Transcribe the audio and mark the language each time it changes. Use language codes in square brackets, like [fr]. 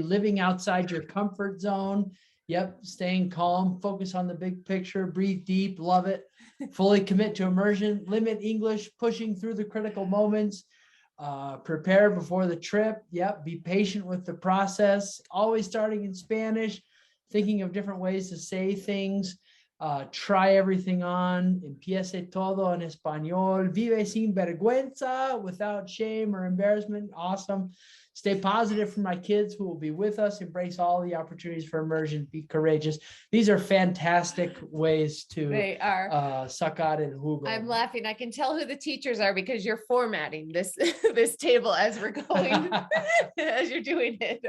[en] Living outside your comfort zone. Yep. Staying calm. Focus on the big picture. Breathe deep. Love it. Fully commit to immersion, limit English, pushing through the critical moments, prepare before the trip. Yep. Be patient with the process, always starting in Spanish, thinking of different ways to say things. Try everything on. [es] Empiece todo en español. Vive sin vergüenza, [en] without shame or embarrassment. Awesome. Stay positive for my kids who will be with us. Embrace all the opportunities for immersion. Be courageous. These are fantastic ways to They are. [es] sacar el jugo. [en] I'm laughing. I can tell who the teachers are because you're formatting this this table as we're going, as you're doing it.